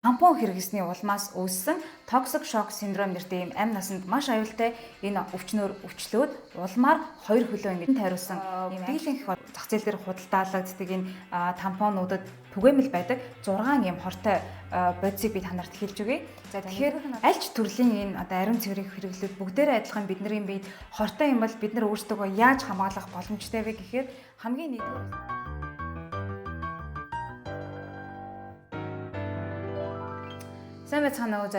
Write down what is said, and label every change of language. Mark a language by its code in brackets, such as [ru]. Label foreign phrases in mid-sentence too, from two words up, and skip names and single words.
[mn] Тампон хэрэглэсний улмаас үүссэн [en] toxic shock syndrome [mn] нэртэй ийм амь насанд маш аюултай энэ өвчнөөр өвчлөөд улмаар хоёр хөлөө ингэ тариулсан ийм дийлэнх зах зээл дээр худалдаалагддаг энэ тампонуудад түгээмэл байдаг 6 ийм хортой бодисыг би танарт хэлж өгье. За тэгэхээр аль ч төрлийн энэ одоо ариун цэврийн хэрэглүүд бүгдээрээ адилхан бидний биед хортой юм бол бид нар өөрсдөө яаж хамгаалах боломжтой вэ гэхээр хамгийн нэгдүгээр сайн байцгаана уу.